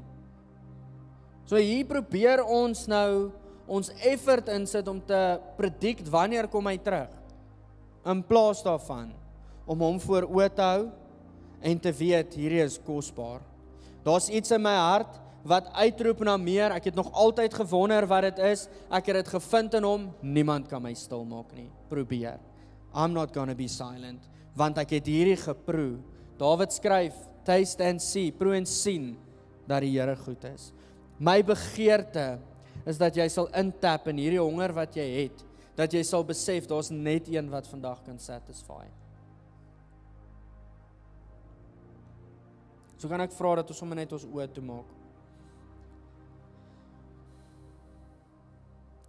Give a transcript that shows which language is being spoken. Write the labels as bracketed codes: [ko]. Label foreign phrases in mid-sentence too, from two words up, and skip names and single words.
[af] So hier probeer ons nou, ons effort insit om te predict wanneer kom hy terug, in plaas daarvan, om hom voor oë te hou, en te weet, hierdie is kosbaar. Daar's iets in my hart, wat uitroep na meer, ek het nog altyd gewonder wat dit is, ek het dit gevind in hom, niemand kan my stil maak nie, probeer. [en] I'm not gonna be silent, [af] want ek het hierdie geproe. David skryf, [en] taste and see, [af] proe en sien, dat die Here goed is. My begeerte is dat jy sal intap in hierdie honger wat jy het, dat jy sal besef, daar's net een wat vandag kan satisfy. So kan ek vra dat ons sommer net ons oë toe maak.